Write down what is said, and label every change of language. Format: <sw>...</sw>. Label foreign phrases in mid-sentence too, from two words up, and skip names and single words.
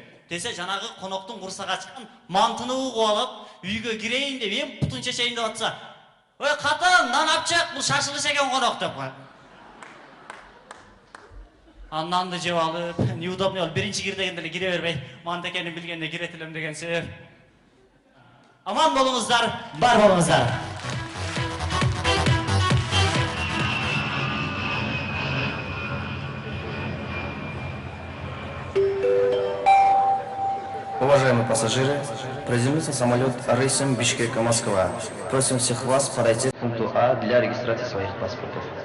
<ky>Десе, жанагы коноктун курсага чыккан мантыны угуп алып, үйгө кирейин деп эми путун чечейин деп атса, ой, катын, нан апчак, бул шашылыш экен конок деп кой. Нанды жеп алып, неудобный болуп, биринчи кир дегенде эле кире бербей, манты экенин билгенде кире телем деген себеп. Аман болуңуздар, бар болуңуздар.</ky> <ru>Уважаемые пассажиры, приземлился самолет рейсом Бишкека-Москва. Просим всех вас подойти к пункту А для регистрации своих паспортов.</ru>